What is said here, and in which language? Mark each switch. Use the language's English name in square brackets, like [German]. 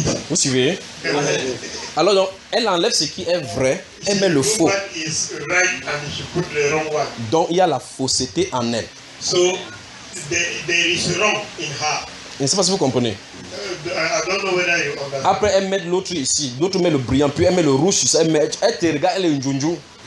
[French] Vous suivez? Alors donc, elle enlève ce qui est vrai, elle met le faux. [English] Is right and she put the wrong one. [French] Donc il y a la fausseté en elle. [English] So, there is wrong in her. [French] Je ne sais pas si vous comprenez. [English] I don't know whether you understand. [French] Après, elle met l'autre ici. L'autre met le brillant, puis elle met le rouge. Ça, elle, met, elle te regarde, elle est une djoundjou.